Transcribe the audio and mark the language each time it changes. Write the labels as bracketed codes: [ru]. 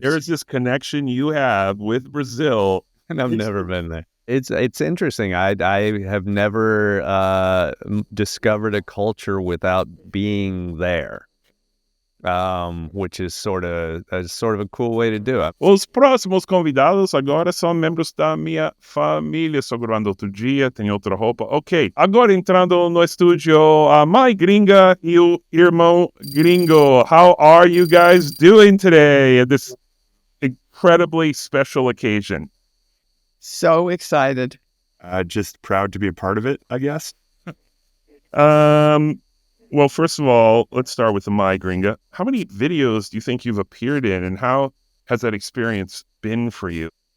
[en] There's this connection you have with Brazil. And I've never been there. It's interesting. I have never discovered a culture without being there. Which is sort of a cool way to do it. [pt] Os próximos convidados agora são membros da minha família. Estou gravando outro dia, tem outra roupa. Ok, agora entrando no estúdio, a mãe gringa e o irmão gringo. [en] How are you guys doing today at this incredibly special occasion? So excited. Just proud to be a part of it, I guess. Well, first of all, let's start with the My Gringa. How many videos do you think you've appeared in, and how has that experience been for you?